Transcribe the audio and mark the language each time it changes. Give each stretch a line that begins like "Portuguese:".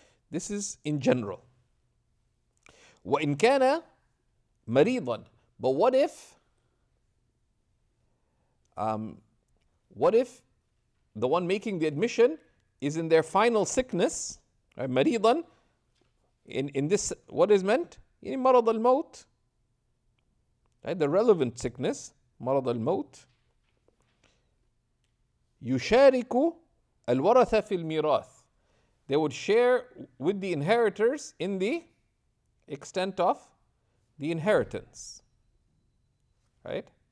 English: This is in general.
Arabic: وإن كان مريضا,
English: but what if the one making the admission is in their final sickness, right? مريضا, in this, what is meant? In مرض الموت, right? The relevant sickness, مرض الموت.
Arabic: يشارك الورثة في الميراث.
English: They would share with the inheritors in the extent of the inheritance, right?